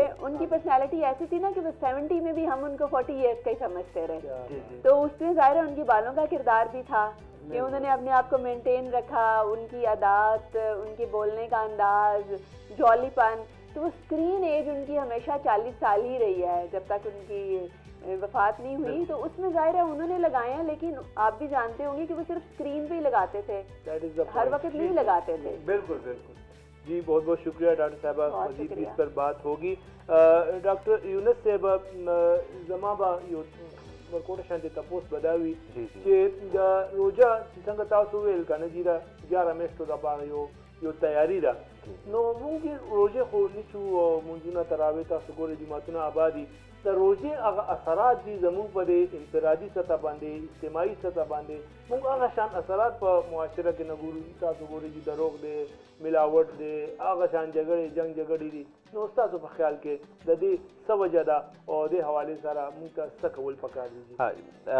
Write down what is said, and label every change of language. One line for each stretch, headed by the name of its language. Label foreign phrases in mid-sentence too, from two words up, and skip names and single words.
Urdu: ان کی پرسنالٹی ایسی تھی نا کہ بس 70 میں بھی ہم ان کو 40 ایئرس کا ہی سمجھتے رہے، تو اس میں ظاہر ان کی بالوں کا کردار بھی تھا کہ انہوں نے اپنے آپ کو مینٹین رکھا، ان کی عادات، ان کے بولنے کا انداز، جولی پن، تو وہ
English: screen age
Urdu: ان کی ہمیشہ 40 سال ہی رہی ہے جب تک ان کی وفات نہیں ہوئی۔ تو اس میں ظاہر ہے انہوں نے لگائے ہیں، لیکن آپ بھی جانتے ہوں گے کہ وہ صرف اسکرین پہ ہی لگاتے تھے، ہر وقت نہیں لگاتے تھے۔ بالکل بالکل جی، بہت بہت شکریہ ڈاکٹر صاحبہ، مزید بھی اس پر بات ہوگی۔
Pashto: ڈاکٹر یونس صاحبہ زمابا ورکوټ شانتي تاسو بداوي چې د روزه څنګه تاسو ویل کنه چې دا 11 میاشتو د پاره یو تیاری ده، نو موږ روزه خو نیسو مونږونه تراوی تاسو ګورئ جماعتونه آبادي د روزه هغه اثرات دي زموږ په دې انفرادي سطح باندې، اجتماعي سطح باندې موږ هغه شان اثرات په معاشره کې نه ګورو، تاسو ګورئ چې دروغ دی، ملاوټ دی، هغه شان جګړې جنگ جګړې دي، نو تاسو په خیال کې د دې څه وجه ده او دې حوالې سره موږ ته څه کول پکار دي؟